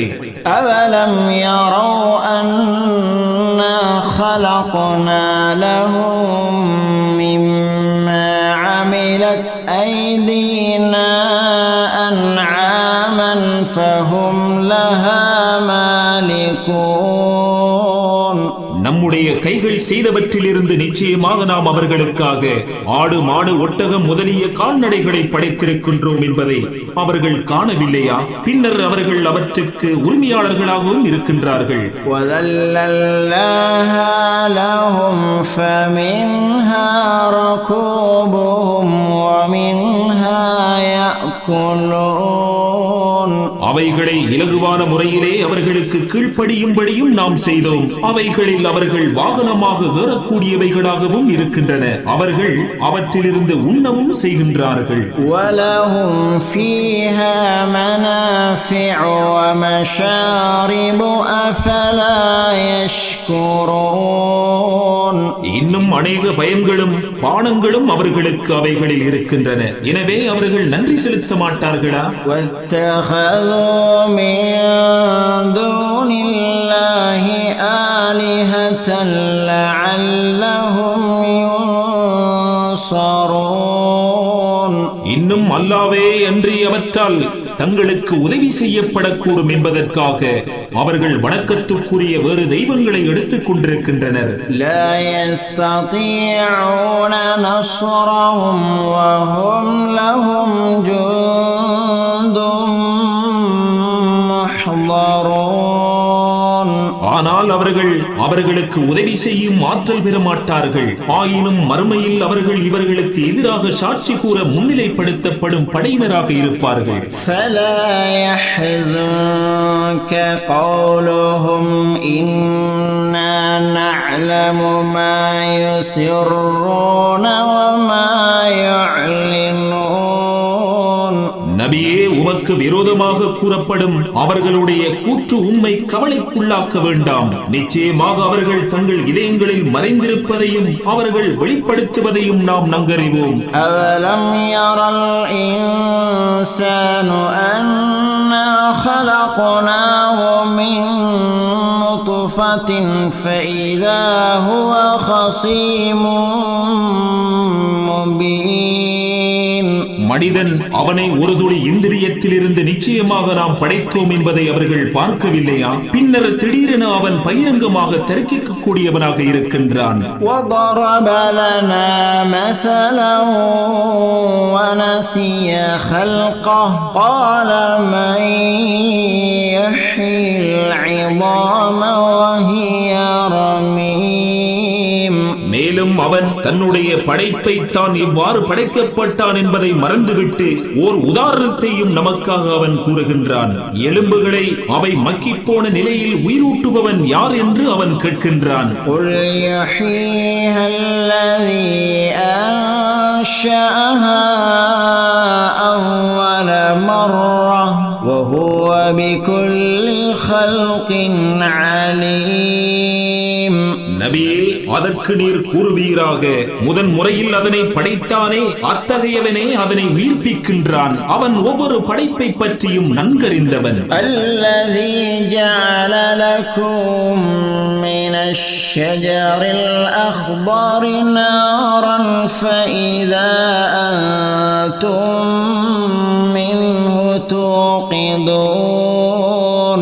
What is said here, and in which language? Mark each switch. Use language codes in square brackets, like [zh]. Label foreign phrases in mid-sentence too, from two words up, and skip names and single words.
[ar] أَوَلَمْ يَرَوْا أَنَّا خَلَقْنَا لَهُم مِّمَّا عَمِلَتْ أَيْدِينَا أَنْعَامًا فَهُمْ لَهَا مَالِكُونَ. [ta] கைகள் செய்தவற்றிலிருந்து நிச்சயமாக நாம் அவர்களுக்காக ஆடு மாடு ஒட்டகம் முதலிய கால்நடைகளை படைத்திருக்கின்றோம் என்பதை அவர்கள் காணவில்லையா? பின்னர் அவர்கள் அவற்றுக்கு உரிமையாளர்களாகவும் இருக்கின்றார்கள். [ar] لهم فمنها ركوبهم ومنها يأكلون. [ta] அவைகளை இலகுவான முறையிலே அவர்களுக்கு கீழ்ப்படியும்படியும் நாம் செய்தோம். அவைகளில் அவர்கள் வாகனமாக ஏறக்கூடியவைகளாகவும் இருக்கின்றன. அவர்கள் அவற்றிலிருந்து உண்ணவும் செய்கின்றார்கள். [ar] وَلَهُمْ فِيهَا مَنَافِعُ وَمَشَارِبُ أَفَلَا يَشْكُرُونَ. [ta] இன்னும் அநேக பயன்களும் பானங்களும் அவர்களுக்கு அவைகளில் இருக்கின்றன. எனவே அவர்கள் நன்றி செலுத்த மாட்டார்களா? [ar] وَاتَّخَذُوا مِن دُونِ اللَّهِ آلِهَةً لَعَلَّهُمْ يُنصَرُونَ. [ta] இன்னும் அல்லாஹ்வே அன்றி அவற்றால் தங்களுக்கு உதவி செய்யப்படக்கூடும் என்பதற்காக அவர்கள் வணக்கத்துக்குரிய வேறு தெய்வங்களை எடுத்துக் கொண்டிருக்கின்றனர். [ar] لا يستطيعون نصرهم وهم لهم جند محضرون. [ta] ஆனால் அவர்கள் அவர்களுக்கு உதவி செய்யும் ஆற்றல் பெற மாட்டார்கள். ஆயினும் மறுமையில் அவர்கள் இவர்களுக்கு எதிராக சாட்சி கூற முன்னிலைப்படுத்தப்படும் படையினராக இருப்பார்கள். [ar] فلا يحزنك قولهم إنا نعلم ما يسرون وما يعلنون. [ta] நபியே, உமக்கு விரோதமாக கூறப்படும் அவர்களுடைய கூற்று உம்மை கவலைக்குள்ளாக்க வேண்டாம். நிச்சயமாக அவர்கள் தங்கள் இதயங்களில் மறைந்திருப்பதையும் அவர்கள் வெளிப்படுத்துவதையும் நாம் நன்கறிவோம். [ar] أَوَلَمْ يَرَ الْإِنسَانُ أَنَّا خَلَقْنَاهُ مِن نُّطْفَةٍ فَإِذَا هُوَ خَصِيمٌ مُّبِينٌ. [ta] மனிதன் அவனை ஒரு துளி இந்திரியத்திலிருந்து நிச்சயமாக நாம் படைத்தோம் என்பதை அவர்கள் பார்க்கவில்லையா? பின்னர் திடீரென அவன் பகிரங்கமாக தர்க்கிக்கக்கூடியவனாக இருக்கின்றான். [ar] وَضَرَبَ لَنَا مَثَلًا وَنَسِيَ خَلْقَهُ قَالَ مَن يُحْيِي الْعِظَامَ وَهِيَ رَمِيمٌ. [ta] மேலும் அவன் தன்னுடைய படைப்பை தான் இவ்வாறு படைக்கப்பட்டான் என்பதை மறந்துவிட்டு ஓர் உதாரணத்தையும் நமக்காக அவன் கூறுகின்றான். எலும்புகளை அவை மக்கிப்போன நிலையில் உயிரூட்டுபவன் யார் என்று அவன் கேட்கின்றான். [ar] قُلْ يُحْيِيهَا الَّذِي أَنشَأَهَا أَوَّلَ مَرَّةٍ وَهُوَ بِكُلِّ خَلْقٍ عَلِيمٌ. [ta] நபியே, அதற்கு நீர் கூறுவீராக, முதன் முறையில் அதனை படைத்தானே, அத்தகையவனே அதனை உயிர்ப்பிக்கின்றான். அவன் ஒவ்வொரு படைப்பை பற்றியும் நன்கறிந்தவன். [ar] الذي جعل لكم من الشجر الأخضر نارا فإذا أنتم منه توقدون.